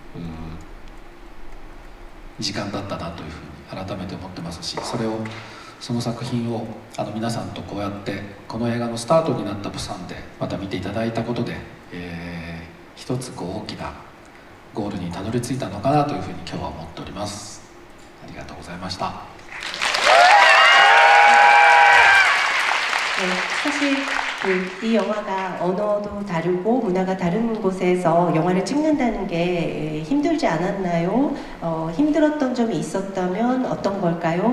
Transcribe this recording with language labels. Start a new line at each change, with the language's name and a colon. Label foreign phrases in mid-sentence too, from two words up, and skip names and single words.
Japanese: 時間だったなというふうに改めて思ってますし、その作品を皆さんとこうやってこの映画のスタートになったプサンでまた見ていただいたことで、一つ大きなゴールにたどり着いたのかなというふうに今日は思っております。ありがとうございました。
Korean: 사실 이 영화가 언어도 다르고 문화가 다른 곳에서 영화를 찍는다는 게 힘들지 않았나요? 힘들었던 점이 있었다면 어떤 걸까요?